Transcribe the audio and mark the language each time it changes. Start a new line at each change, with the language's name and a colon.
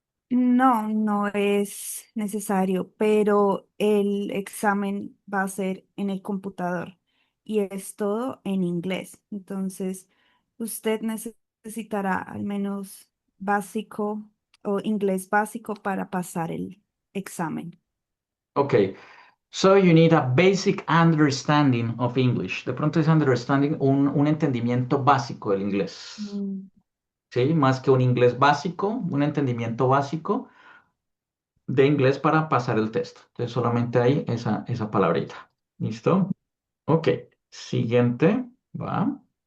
Spanish: No, no es necesario, pero el examen va a ser en el computador y es todo en inglés. Entonces, usted necesitará al menos básico o inglés básico para pasar el examen. Ok.
English: So you need a basic understanding of English.
Spanish: De pronto es understanding un entendimiento básico del inglés. Mm, ¿Sí? Más que un inglés básico, un entendimiento básico de inglés para pasar el test. Entonces solamente hay esa palabrita. ¿Listo? Ok. Siguiente. Va.